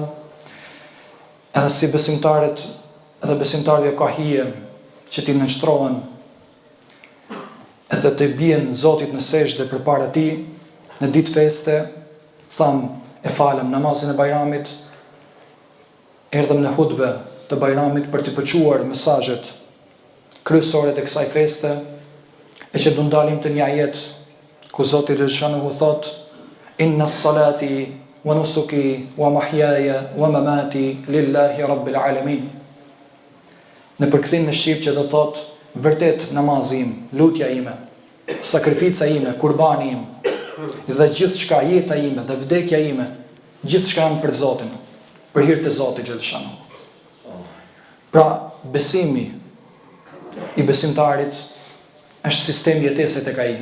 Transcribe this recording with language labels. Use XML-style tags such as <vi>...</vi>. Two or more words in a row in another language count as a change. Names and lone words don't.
<sq>Edhe si besimtarët edhe besimtarëve ka hije që ti nënshtrohen edhe të bien Zotit në sejdë përpara tij në ditë feste, tham e falem namazin e Bajramit, erdhëm në hutbe të Bajramit për të përquar mesazhet kryesore të kësaj feste, e që do ndalim të një ajet ku Zoti xhaleshanuhu thot:</sq> <ar>إن صلاتي ونسكي ومحياي ومماتي لله رب العالمين.</ar> <sq>Në përkthim në shqip që do thot vërtet namazi im, lutja ime, sakrifica ime, kurbani im, dhe gjithçka, jeta ime dhe vdekja ime, gjithçka janë për Zotin, për hir të Zotit xhaleshanuhu. Pra, besimi i besimtarit është sistemi jetese tek ai.</sq>